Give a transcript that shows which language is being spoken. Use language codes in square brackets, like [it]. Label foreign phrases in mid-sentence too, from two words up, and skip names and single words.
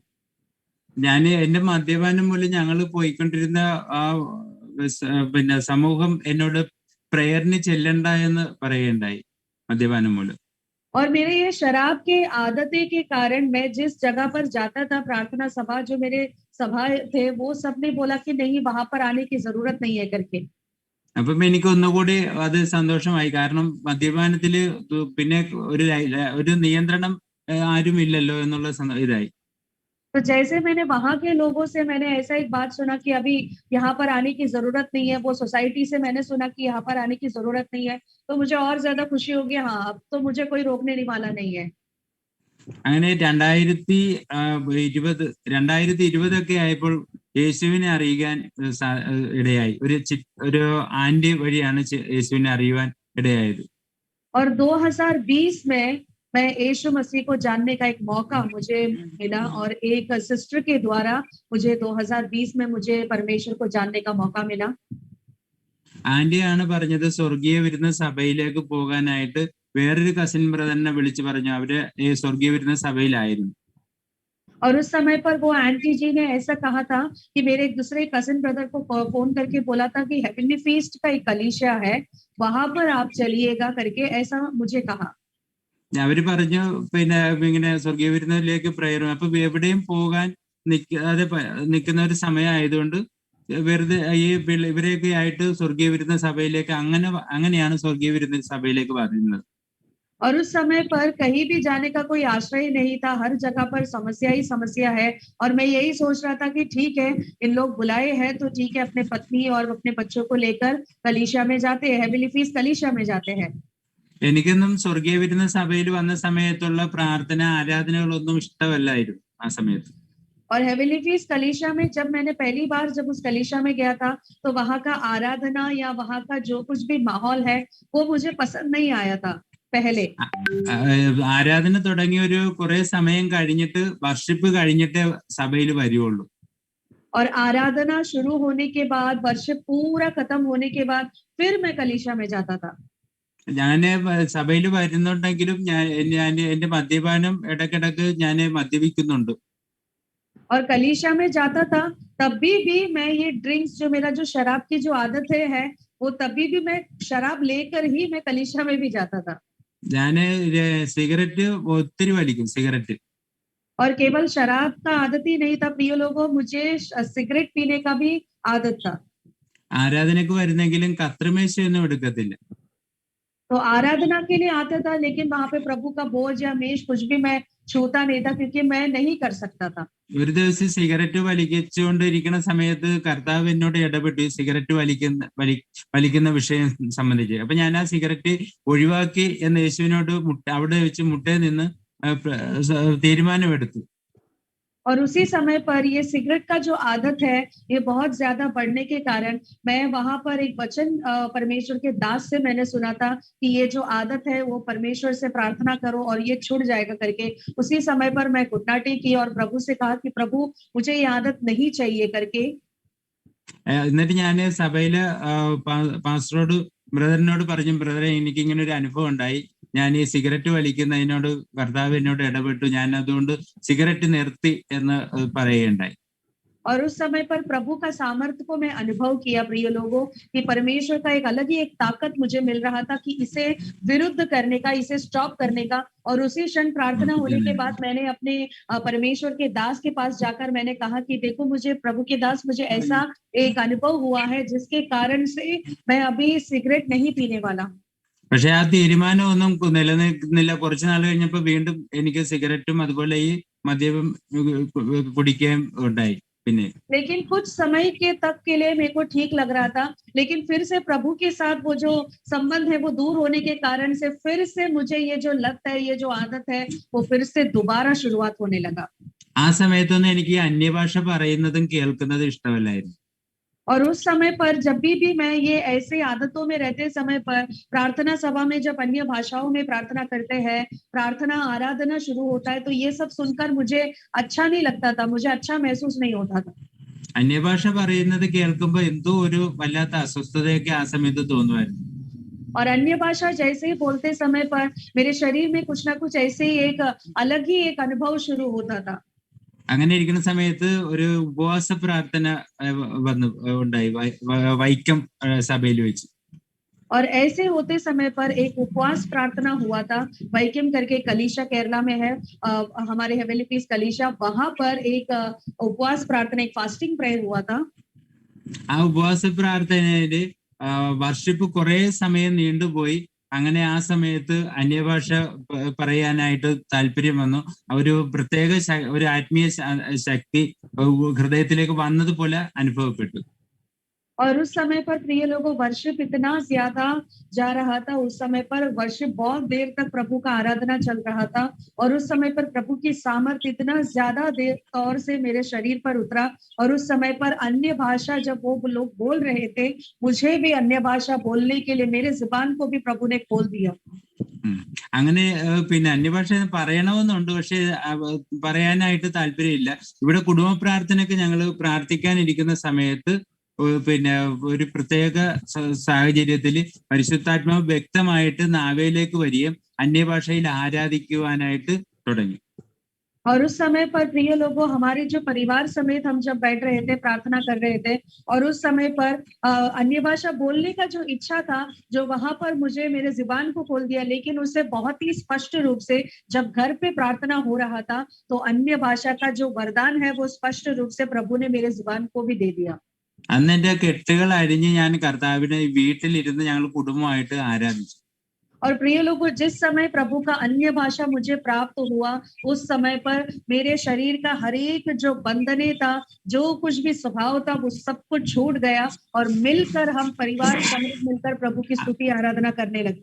[ml] ഞാൻ എന്റെ മദ്യപാനം മൂലം ഞങ്ങൾ പോയിക്കൊണ്ടിരുന്ന ആ പിന്നെ സമൂഹം എന്നോട് പ്രേയറിന് ചെല്ലണ്ട എന്ന് പറയുകയുണ്ടായി മദ്യപാനം മൂലം. [hi] और मेरे ये शराब के आदतें के कारण मैं जिस जगह पर जाता था, प्रार्थना सभा जो मेरे सभा थे, वो सबने बोला कि नहीं, वहां पर आने की जरूरत नहीं है करके। [ml] അപ്പം എനിക്ക് ഒന്നുകൂടി അത് സന്തോഷമായി. കാരണം മദ്യപാനത്തില് പിന്നെ ഒരു നിയന്ത്രണം ആരും ഇല്ലല്ലോ എന്നുള്ള ഇതായി. [hi] तो जैसे मैंने वहां के लोगों से मैंने ऐसा एक बात सुना कि अभी यहाँ पर आने की जरूरत नहीं है, वो सोसाइटी से मैंने सुना कि यहाँ पर आने की जरूरत नहीं है, तो मुझे और ज्यादा खुशी होगी। हाँ, अब तो मुझे कोई रोकने वाला नहीं है। [ml] അങ്ങനെ 2020 ആയപ്പോൾ യേശുവിനെ അറിയിക്കാൻ ഇടയായി. ഒരു ആന്റി വഴിയാണ് യേശുവിനെ അറിയുവാൻ ഇടയായത്. [hi] और 2020 में मैं यीशु मसीह को जानने का एक मौका मुझे मिला, और एक सिस्टर के द्वारा मुझे 2020 में मुझे परमेश्वर को जानने का मौका मिला। [ml] ആന്റിയാണ് പറഞ്ഞത് സ്വർഗീയ വിരുന്ന സഭയിലേക്ക് പോകാനായിട്ട് വേറൊരു [en] cousin brother [ml] വിളിച്ചു പറഞ്ഞു. അവര് ഈ സ്വർഗീയ വിരുന്ന സഭയിലായിരുന്നു. [hi] और उस समय पर वो आंटी जी ने ऐसा कहा था कि मेरे एक दूसरे [en] cousin brother [hi] को फोन करके बोला था कि हेवनली फीस्ट का एक कलीसिया है, वहां पर आप चलिएगा करके ऐसा मुझे कहा। [ml] അവര് പറഞ്ഞു പിന്നെ ഇങ്ങനെ സ്വർഗീയ വിരുന്നിലേക്ക് പ്രേയർ. അപ്പൊ എവിടെയും പോകാൻ നിൽക്കുന്ന ഒരു സമയമായതുകൊണ്ട് വെറുതെ ഈ ഇവരെയൊക്കെ ആയിട്ട് സ്വർഗീയ വിരുന്ന സഭയിലേക്ക് അങ്ങനെയാണ് സ്വർഗീയ വിരുന്ന സഭയിലേക്ക് പറയുന്നത്. [hi] और उस समय पर कहीं भी जाने का कोई आश्रय नहीं था, हर जगह पर समस्या ही समस्या है, और मैं यही सोच रहा था कि ठीक है, इन लोग बुलाए हैं तो ठीक है, अपने पत्नी और अपने बच्चों को लेकर कलीसिया में जाते हैं, हेवनली फीस्ट कलीसिया में जाते हैं। [ml] എനിക്കൊന്നും സ്വർഗീയ വിരുന്ന സഭയിൽ വന്ന സമയത്തുള്ള പ്രാർത്ഥന ആരാധനകളൊന്നും ഇഷ്ടമല്ലായിരുന്നു ആ സമയത്ത്. [hi] और हेवनली फीस्ट कलीसिया में जब मैंने पहली बार जब उस कलीसिया में गया था, तो वहां का आराधना या वहां का जो कुछ भी माहौल है वो मुझे पसंद नहीं आया था पहले। [ml] ആരാധന തുടങ്ങിയ ഒരു കുറെ സമയം കഴിഞ്ഞിട്ട് വർഷിപ്പ് കഴിഞ്ഞിട്ടേ സഭയിൽ വരുവുള്ളൂ. [hi] और आराधना शुरू होने के बाद, वर्शिप पूरा खत्म होने के बाद फिर मैं कलीसिया में जाता था। [ml] ഞാന് സഭയിൽ വരുന്നുണ്ടെങ്കിലും ഞാൻ എന്റെ മദ്യപാനം ഇടക്കിടക്ക് ഞാൻ മദ്യപിക്കുന്നുണ്ട്. [hi] और कलीसिया में जाता था तभी भी मैं ये ड्रिंक्स जो मेरा जो शराब की जो आदतें है, वो तभी भी मैं शराब लेकर ही मैं कलीसिया में भी जाता था। [ml] ഞാന് സിഗരറ്റ് ഒത്തിരി വലിക്കും. സിഗരറ്റ് [hi] और केवल शराब का आदत ही नहीं था प्रिय लोगों, मुझे सिगरेट पीने का भी आदत था। [ml] ആരാധനക്ക് വരുന്നെങ്കിലും കത്രിമേശയൊന്നും എടുക്കത്തില്ല. [hi] तो आराधना के लिए आता था, लेकिन वहां पे प्रभु का बोझ या मेज कुछ भी मैं छूता नहीं था, क्योंकि मैं नहीं कर सकता था। [ml] ഒരു ദിവസം സിഗരറ്റ് വലിച്ചുകൊണ്ടിരിക്കുന്ന സമയത്ത് കർത്താവ് എന്നോട് ഇടപെട്ടു സിഗരറ്റ് വലിക്കുന്ന വിഷയം സംബന്ധിച്ച്. അപ്പൊ ഞാൻ ആ സിഗരറ്റ് ഒഴിവാക്കി എന്ന് യേശുവിനോട് അവിടെ വെച്ച് മുട്ടയിൽ നിന്ന് തീരുമാനമെടുത്തു. [hi] और उसी समय पर ये सिगरेट का जो आदत है ये बहुत ज्यादा बढ़ने के कारण मैं वहां पर एक वचन परमेश्वर के दास से मैंने सुना था कि ये जो आदत है वो परमेश्वर से प्रार्थना करो और ये छूट जाएगा करके। उसी समय पर मैं घुटना टेकी और प्रभु से कहा कि प्रभु मुझे ये आदत नहीं चाहिए करके। [ml] എന്നിട്ട് ഞാൻ സഭയില് പാസ്റ്ററോട് ബ്രദറിനോട് പറഞ്ഞു, ബ്രദറെ എനിക്ക് ഇങ്ങനെ ഒരു അനുഭവം ഉണ്ടായി, ഞാൻ ഈ സിഗരറ്റ് വലിക്കുന്നതിനോട് കർത്താവ് എന്നോട് ഇടപെട്ടു, ഞാൻ അതുകൊണ്ട് സിഗരറ്റ് നിർത്തി എന്ന് പറയുകയുണ്ടായി. [hi] और उस समय पर प्रभु का सामर्थ्य को मैं अनुभव किया प्रिय लोगों, कि परमेश्वर का एक अलग ही एक ताकत मुझे मिल रहा था कि इसे विरुद्ध करने का, इसे स्टॉप करने का। और उसी क्षण प्रार्थना होने के बाद मैंने अपने परमेश्वर के दास के पास जाकर मैंने कहा कि देखो मुझे प्रभु के दास, मुझे ऐसा एक अनुभव हुआ है जिसके कारण से मैं अभी सिगरेट नहीं पीने वाला हूँ। [ml] പക്ഷെ ആ തീരുമാനമൊന്നും നിലനിൽക്കുന്നില്ല. കുറച്ചു നാൾ കഴിഞ്ഞപ്പോ വീണ്ടും എനിക്ക് സിഗരറ്റും അതുപോലെ ഈ മദ്യപം കുടിക്കുകയും ഉണ്ടായി. പിന്നെ [hi] लेकिन कुछ समय के तक के लिए मेरे को ठीक लग रहा था, लेकिन फिर से प्रभु के साथ वो जो संबंध है वो दूर होने के कारण से फिर से मुझे ये जो लत है, ये जो आदत है, वो फिर से दोबारा शुरुआत होने लगा। [ml] ആ സമയത്തൊന്നും എനിക്ക് അന്യഭാഷ പറയുന്നതും കേൾക്കുന്നതും ഇഷ്ടമല്ലായിരുന്നു. [hi] और उस समय पर जब भी मैं ये ऐसे आदतों में रहते समय पर प्रार्थना सभा में जब अन्य भाषाओं में प्रार्थना करते हैं, प्रार्थना आराधना शुरू होता है, तो ये सब सुनकर मुझे अच्छा नहीं लगता था, मुझे अच्छा महसूस नहीं होता था। [ml] അന്യഭാഷ പറയുന്നത് കേൾക്കുമ്പോൾ എന്തോ ഒരു വല്ലാത്ത അസ്വസ്ഥതയൊക്കെ ആ സമയത്ത് തോന്നുമായിരുന്നു. [hi] और अन्य भाषा जैसे ही बोलते समय पर मेरे शरीर में कुछ ना कुछ ऐसे ही एक अलग ही एक अनुभव शुरू होता था। [ml] അങ്ങനെ ഇരിക്കുന്ന സമയത്ത് ഒരു ഉപവാസ പ്രാർത്ഥന ഉണ്ടായി വൈക്കം സഭയിൽ വെച്ച്. [hi] और ऐसे होते समय पर एक उपवास प्रार्थना हुआ था, वैकिम करके कलीशा केरला में है, हमारे हेवेली पीस कलीशा, वहां पर एक उपवास प्रार्थना, एक [en] fasting prayer [hi] हुआ था। [ml] ആ ഉപവാസ പ്രാർത്ഥനയില് വർഷിപ്പ് കുറെ സമയം നീണ്ടുപോയി. അങ്ങനെ ആ സമയത്ത് അന്യഭാഷ പറയാനായിട്ട് താല്പര്യം വന്നു. ഒരു പ്രത്യേക ഒരു ആത്മീയ ശക്തി ഹൃദയത്തിലേക്ക് വന്നതുപോലെ അനുഭവപ്പെട്ടു. [hi] और उस समय पर प्रिय लोगों वर्शिप इतना ज्यादा जा रहा था, उस समय पर वर्शिप बहुत देर तक प्रभु का आराधना चल रहा था, और उस समय पर प्रभु की सामर्थ इतना ज्यादा देर तौर से मेरे शरीर पर उतरा, और उस समय पर अन्य भाषा जब वो लोग बोल रहे थे, मुझे भी अन्य भाषा बोलने के लिए मेरे जुबान को भी प्रभु ने खोल दिया। [ml] അങ്ങനെ പിന്നെ അന്യഭാഷ പറയണമെന്നുണ്ട്, പക്ഷെ പറയാനായിട്ട് താല്പര്യമില്ല. ഇവിടെ കുടുംബ പ്രാർത്ഥനയ്ക്ക് ഞങ്ങൾ പ്രാർത്ഥിക്കാനിരിക്കുന്ന സമയത്ത് പിന്നെ ഒരു പ്രത്യേക സാഹചര്യത്തിൽ പരിശുദ്ധാത്മാവ് വ്യക്തമായിട്ട് നാവയിലേക്ക് വരികയും അന്യഭാഷയിൽ ആരാധിക്കുവാനായിട്ട് തുടങ്ങി. [hi] और उस समय पर प्रिय लोगों हमारे जो परिवार समेत हम जब बैठ रहे थे, प्रार्थना कर रहे थे, और उस समय पर अन्य भाषा बोलने का जो इच्छा था, जो वहां पर मुझे मेरे जुबान को खोल दिया, लेकिन उससे बहुत ही स्पष्ट रूप से जब घर पे प्रार्थना हो रहा था, तो अन्य भाषा का जो वरदान है वो स्पष्ट रूप से प्रभु ने मेरे जुबान को भी दे दिया। [ml] അന്ന് എന്റെ കെട്ടുകൾ അരിഞ്ഞ് ഞാൻ കർത്താവിനെ വീട്ടിലിരുന്ന് ഞങ്ങൾ കുടുംബമായിട്ട് ആരാധിച്ചു. [hi] और प्रिय लोगों जिस समय प्रभु का अन्य भाषा मुझे प्राप्त हुआ, उस समय पर मेरे शरीर का हर एक जो बंधने था, जो कुछ भी स्वभाव था, वो सब कुछ छूट गया, और मिलकर हम परिवार समेत मिलकर प्रभु की स्तुति आराधना करने लगे।